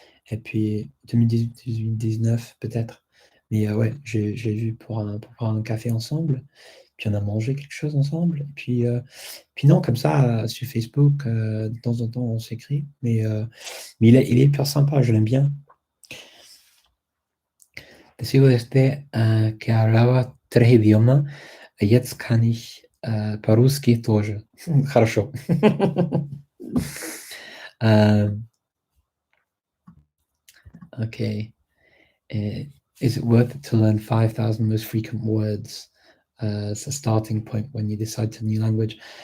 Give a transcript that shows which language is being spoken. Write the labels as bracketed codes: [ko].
[fr] Et puis 2018-2019 peut-être. Mais ouais, j'ai vu pour prendre un café ensemble. Puis on a mangé quelque chose ensemble. Et puis non, comme ça, sur Facebook, de temps en temps, on s'écrit. Mais il est hyper sympa, je l'aime bien. [es] Sigo que hablaba 3 idiomas. [de] Jetzt kann ich [ru] по-русски тоже. Хорошо. [en] Okay. Is it worth it to learn 5,000 most frequent words as a starting point when you decide to new language?